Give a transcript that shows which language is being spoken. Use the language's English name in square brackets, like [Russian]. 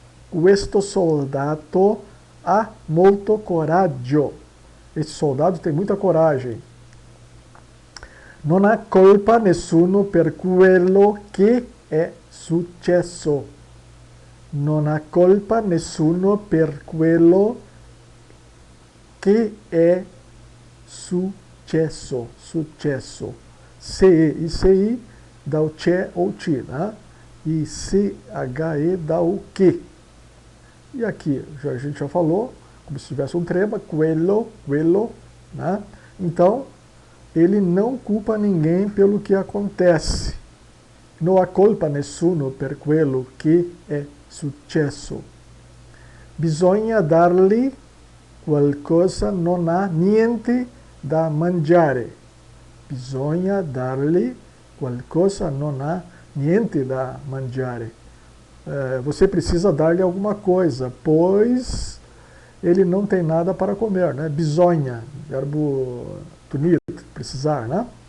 [Italian] Questo soldato ha molto coraggio. [Portuguese] Esse soldado tem muita coragem. [Italian] Non ha colpa nessuno per quello che è successo. Non ha colpa nessuno per quello che è successo. [Portuguese] Successo. CE e CI dá o che ou ti, né? E CHE dá o que. E aqui, a gente já falou, como se tivesse um trema, quello, né? Então, ele não culpa ninguém pelo que acontece. [Italian] Non ha colpa nessuno per quello che è successo. Bisogna dargli qualcosa, non ha niente da mangiare. Bisogna dargli qualcosa, non ha niente da mangiare. [Portuguese] Você precisa dar-lhe alguma coisa, pois ele não tem nada para comer, né? Bisogna, verbo tunir, precisar, né?